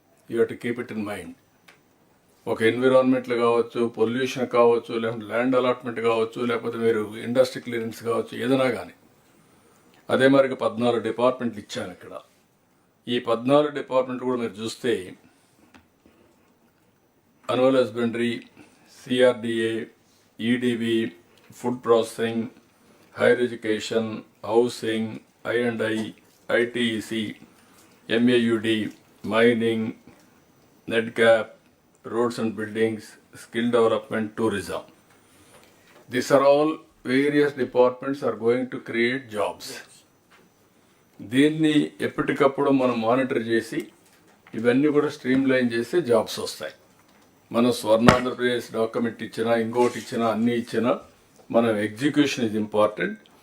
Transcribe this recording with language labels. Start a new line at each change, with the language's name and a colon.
English: You have to keep it in mind.
Telugu: ఒక ఎన్విరాన్మెంట్లు కావచ్చు, pollution కావచ్చు, లేకపోతే ల్యాండ్ అలాట్మెంట్ కావచ్చు, లేకపోతే మీరు ఇండస్ట్రీ క్లియరెన్స్ కావచ్చు, ఏదైనా కానీ. అదే మరికి 14 డిపార్ట్మెంట్లు ఇచ్చాను ఇక్కడ. ఈ 14 డిపార్ట్మెంట్ కూడా మీరు చూస్తే animal husbandry, CRDA, EDB, food processing,
English: higher education, housing, I&I, ITEC, MAUD, mining, NEDCAP, roads and buildings, skill development, tourism. These are all various departments are going to create jobs.
Telugu: దీన్ని ఎప్పటికప్పుడు మనం monitor చేసి ఇవన్నీ కూడా stream line చేస్తే jobs వస్తాయి. మనం Swarnandhra Pradesh document ఇచ్చినా ఇంకోటి ఇచ్చినా అన్నీ ఇచ్చినా మనం
English: Execution is important.